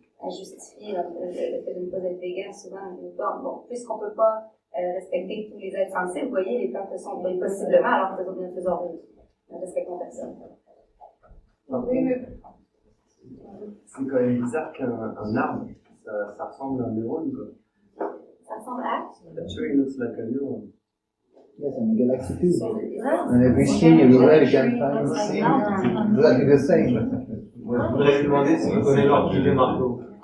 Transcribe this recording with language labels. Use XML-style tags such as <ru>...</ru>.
<fr>à justifier le fait de ne pas être végan. Souvent, bon, puisqu'on peut pas respecter tous les êtres sensibles, vous voyez, les plantes le sont possiblement, alors que nous ne faisons rien. Nous ne respectons personne. Oui, mais... C'est quand même bizarre qu'un arbre, ça ressemble à un neurone, quoi. Ça ressemble à?</fr> <en>Sure, it looks like a neuron. Yes, and a galaxy too. And everything everywhere you can find exactly the same.</en> <fr>Moi, je voudrais lui demander si vous connaissez l'orchidée des marteaux.</fr>